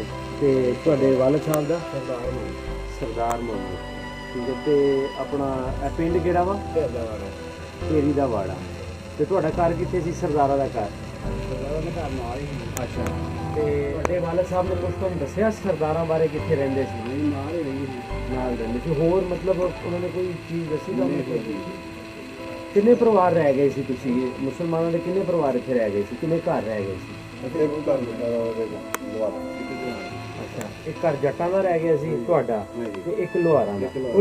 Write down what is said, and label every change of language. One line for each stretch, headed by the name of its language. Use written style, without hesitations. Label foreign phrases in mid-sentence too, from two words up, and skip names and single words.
Punjabi: ਤੇ ਤੁਹਾਡੇ ਵਾਲਿਦ ਸਾਹਿਬ ਦਾ? ਸਰਦਾਰ ਮੁਹੰਮਦ। ਠੀਕ ਹੈ। ਤੇ ਅਪਨਾ ਪਿੰਡ ਕੇੜ੍ਹਾ ਵਾ? ਢੇਰੀ ਦਾ ਵਾੜਾ। ਤੇ ਤੁਹਾਡਾ ਘਰ ਕਿੱਥੇ ਸੀ? ਸਰਦਾਰਾ ਦਾ ਘਰ? ਸਰਦਾਰਾ ਦਾ ਘਰ ਨਾਲ ਹੀ। ਅੱਛਾ। ਤੇ ਤੁਹਾਡੇ ਵਾਲਿਦ ਸਾਹਿਬ ਨੇ ਕੁਛ ਤੁਹਾਨੂੰ ਦੱਸਿਆ ਸਰਦਾਰਾਂ ਬਾਰੇ ਕਿੱਥੇ ਰਹਿੰਦੇ ਸੀ? ਨਾਲ ਹੀ ਰਹਿੰਦੇ ਸੀ। ਨਾਲ ਰਹਿੰਦੇ ਸੀ। ਹੋਰ ਮਤਲਬ ਉਹਨਾਂ ਨੇ ਕੋਈ ਚੀਜ਼ ਦੱਸੀ ਤੁਹਾਨੂੰ? ਕਿੰਨੇ ਪਰਿਵਾਰ ਰਹਿ ਗਏ ਸੀ ਤੁਸੀਂ? ਮੁਸਲਮਾਨਾਂ ਦੇ ਕਿੰਨੇ ਪਰਿਵਾਰ ਇੱਥੇ ਰਹਿ ਗਏ ਸੀ? ਕਿੰਨੇ ਘਰ ਰਹਿ ਗਏ ਸੀ? ਅੱਛਾ, ਇੱਕ ਘਰ ਜੱਟਾਂ ਦਾ ਰਹਿ ਗਿਆ ਸੀ ਤੁਹਾਡਾ ਤੇ ਇੱਕ ਲੋਹਾਰਾਂ ਦਾ।